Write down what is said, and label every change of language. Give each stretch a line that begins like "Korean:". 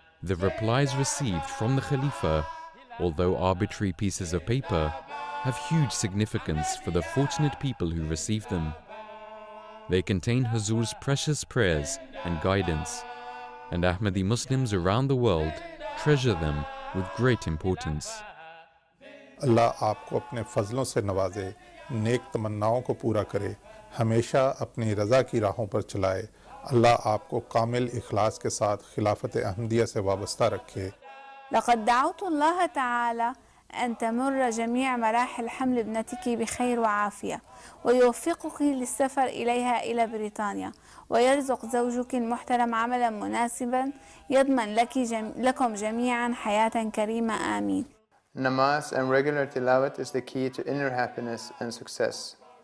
English: The replies received from the Khalifa, although arbitrary pieces of paper, have huge significance for the fortunate people who receive them. They contain Huzur's precious prayers and guidance, and Ahmadi Muslims around the world treasure them with great importance.
Hindi: अल्लाह आपको अपने फजलों से नवाजे, नेक तमन्नाओं को पूरा करे, हमेशा अपनी रज़ा की राहों पर चलाए। अल्लाह आपको कामिल इखलास के साथ खिलाफत अहमदिया से वाबस्ता रखे।
Arabic: لقد دعوت الله تعالى أن تمر جميع مراحل حمل ابنتك بخير وعافية، ويوفقك للسفر إليها إلى بريطانيا، ويرزق زوجك المحترم عملا مناسبا يضمن لكم جميعا حياة كريمة. آمين.
English: Namaz and regular tilawat is the key to inner happiness and success.